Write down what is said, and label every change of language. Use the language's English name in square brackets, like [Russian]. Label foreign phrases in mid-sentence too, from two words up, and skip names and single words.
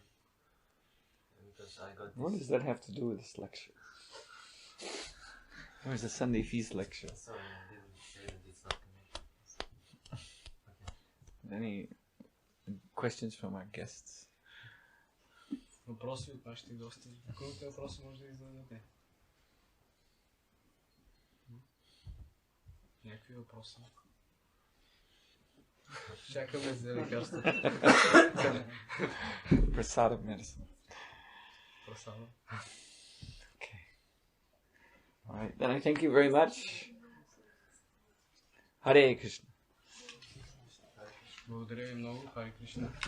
[English] Because I got this. What does that have to do with this lecture? Where's the Sunday feast lecture? Sorry, it's not connected. Okay. Any questions from our guests? [Bulgarian] Въпроси от нашите гости. Колко въпроси може да зададете? Някакви въпроси? Чакаме за лекарство. [English] Prasadam medicine. [Bulgarian] Прасада. [English] Okay. All right. Then I thank you very much. Hare Krishna. [Bulgarian] Благодаря ви много, Харе Кришна.